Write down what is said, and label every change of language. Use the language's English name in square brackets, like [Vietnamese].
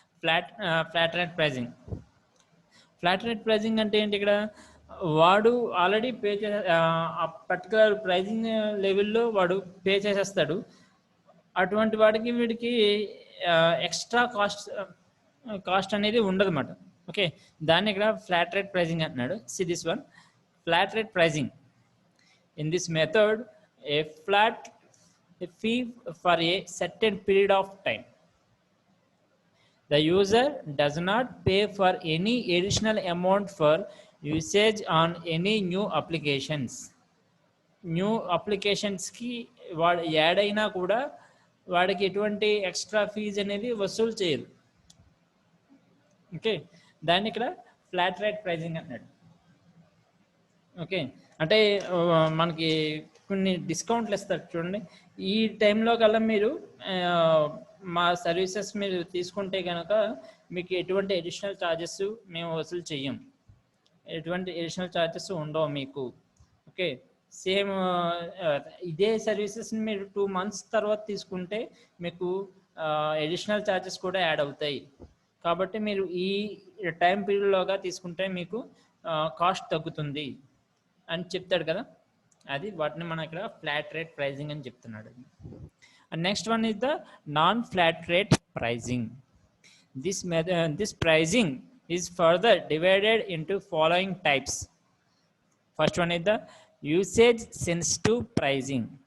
[Telugu] Flat rate pricing. Flat rate pricing అంటే ఏంటి, ఇక్కడ వాడు ఆల్రెడీ పే చేసే ఆ పర్టికులర్ ప్రైజింగ్ లెవెల్లో వాడు పే చేసేస్తాడు. అటువంటి వాడికి వీడికి ఎక్స్ట్రా కాస్ట్ అనేది ఉండదు అన్నమాట. ఓకే, దాన్ని ఇక్కడ ఫ్లాట్ రేట్ ప్రైజింగ్ అంటున్నాడు. [English] See this one, flat rate pricing. In this method a flat fee for a certain period of time. The user does not pay for any additional amount for usage on any new applications. [Telugu] New అప్లికేషన్స్కి వాడు add అయినా కూడా వాడికి ఎటువంటి extra fee అనేది వసూలు చేయరు. Okay, దాన్ని ఇక్కడ ఫ్లాట్ రేట్ ప్రైజింగ్ అన్నాడు. ఓకే, అంటే మనకి కొన్ని డిస్కౌంట్లు ఇస్తారు చూడండి. ఈ టైంలో కల్లా మీరు మా సర్వీసెస్ మీరు తీసుకుంటే కనుక మీకు ఎటువంటి అడిషనల్ ఛార్జెస్ మేము వసూలు చెయ్యం, ఎటువంటి అడిషనల్ ఛార్జెస్ ఉండవు మీకు. ఓకే, సేమ్ ఇదే సర్వీసెస్ని మీరు 2 months తర్వాత తీసుకుంటే మీకు అడిషనల్ ఛార్జెస్ కూడా యాడ్ అవుతాయి. కాబట్టి మీరు ఈ టైం పీరియడ్లోగా తీసుకుంటే మీకు కాస్ట్ తగ్గుతుంది అని చెప్తాడు కదా, అది వాటిని మనం ఇక్కడ ఫ్లాట్ రేట్ ప్రైజింగ్ అని చెప్తున్నాడు. [English] And next one is the non flat rate pricing. This pricing is further divided into following types. First one is the usage sensitive pricing.